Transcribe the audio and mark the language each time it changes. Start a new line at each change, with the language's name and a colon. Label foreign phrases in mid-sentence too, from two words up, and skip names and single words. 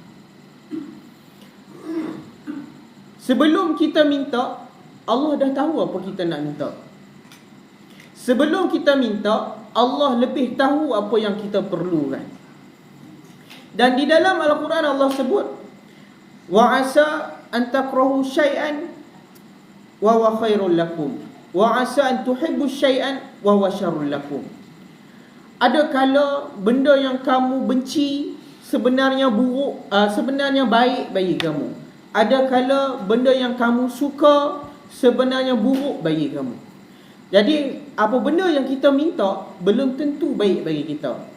Malay: Sebelum kita minta, Allah dah tahu apa kita nak minta. Sebelum kita minta, Allah lebih tahu apa yang kita perlukan. Dan di dalam Al-Quran Allah sebut,
Arabic: وعسى أن تكرهوا شيئا وهو خير لكم وعسى أن تحبوا شيئا وهو شر لكم.
Malay: Ada kala benda yang kamu benci sebenarnya buruk, sebenarnya baik bagi kamu. Ada kala benda yang kamu suka sebenarnya buruk bagi kamu. Jadi apa benda yang kita minta belum tentu baik bagi kita.